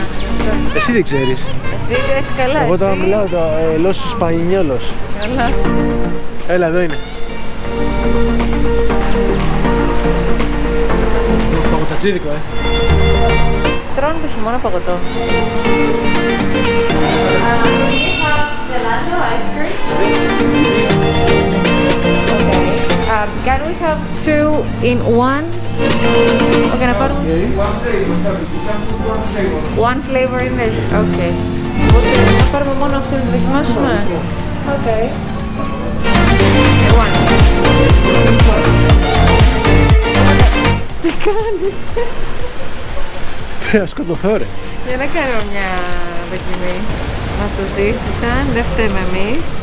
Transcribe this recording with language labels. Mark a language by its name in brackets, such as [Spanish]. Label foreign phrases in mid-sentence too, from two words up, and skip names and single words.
[Greek] Εσύ δεν ξέρεις. Εσύ δεν έχεις καλά, Εγώ τώρα εσύ. μιλάω το [Spanish] Los Españolos. [Greek] Καλά. Έλα, εδώ είναι. Παγωτατζίδικο, Τρώνε το χειμώνα παγωτό. [English] Can we have two in one? Okay, [Greek] να πάρουμε [English] one flavor in this. Okay. [Greek] Okay, να πάρουμε μόνο αυτό να το δοκιμάσουμε. Okay. One. Τι κάνεις? Θα σκοτωθώ ρε. Για να κάνουμε μια δοκιμή. Μας το σύστησαν, δεν φταίμε εμείς.